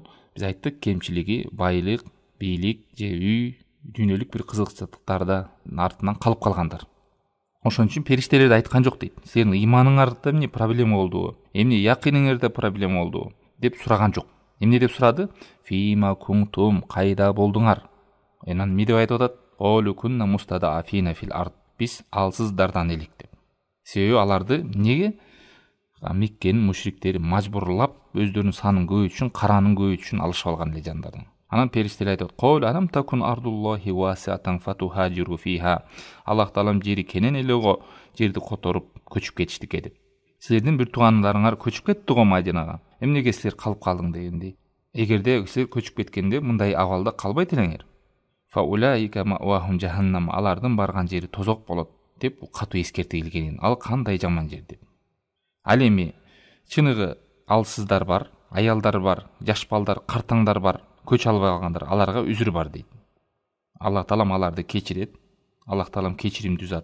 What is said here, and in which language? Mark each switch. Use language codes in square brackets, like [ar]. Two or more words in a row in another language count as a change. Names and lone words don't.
[ky] Биз айттык, кемчилиги байлык, бийлик же үй, дүйнөлүк бир кызыкчылыктарда артынан калып калгандар. Ошон үчүн периштелер айткан жок дейт. Сенин ыйманыңарда эмне проблема болду? Эмне якиниңерде проблема болду? Деп сураган жок. Эмне деп сурады? [ar] فيم كنتم, [ky] кайда болдуңар? Анан эмне деп айтып атат? [ar] قالوا كنا مستضعفين في الأرض. [ky] Биз алсыздардан элек деп. Себеби аларды неге? Меккенин мушриктери мажбурлап өздөрүнүн санын көбөйтүш үчүн, каранын көбөйтүш үчүн алышып алган эле жандарын. Анан периштелер айтат: [ar] "قالوا ألم تكن أرض الله واسعة فتهاجروا فيها." [ky] Аллах таалам жери кенен эле го, жерди которуп көчүп кетиштике деп. Силердин бир туугандарыңар көчүп кетти го Мадинага. Эмнеге силер калып калдың дегендей. Эгерде силер көчүп кеткенде мындай абалда калбайт элеңер. [ar] فأولئك مأواهم جهنم. [ky] Алардын барган жери тозок болот деп катуу эскертилген. Ал кандай жаман жер деп. Ал эми чыныгы алсыздар бар, аялдар бар, жаш балдар, картаңдар бар, көч албай калгандар, аларга үзүр бар дейт. Аллах таалам аларды кечирет. Аллах таалам кечиримдүү зат.